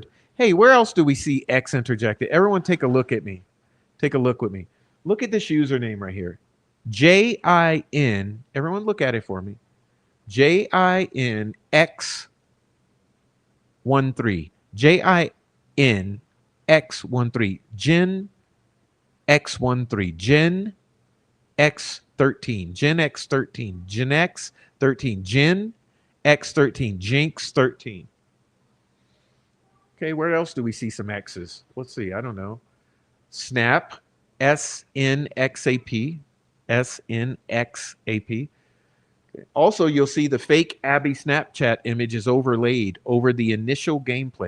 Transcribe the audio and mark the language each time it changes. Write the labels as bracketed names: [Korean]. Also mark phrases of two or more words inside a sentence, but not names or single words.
[English] Hey, where else do we see X interjected? Everyone take a look at me. Take a look with me. Look at this username right here. J-I-N. Everyone look at it for me. J-I-N-X-13. J-I-N-X-13. Gen X13. Gen X13. Gen X13. Gen X13. Gen X13. Jinx 13. Okay, where else do we see some X's? Let's see. I don't know. Snap. S-N-X-A-P. S-N-X-A-P. Also, you'll see the fake Abby Snapchat image is overlaid over the initial gameplay.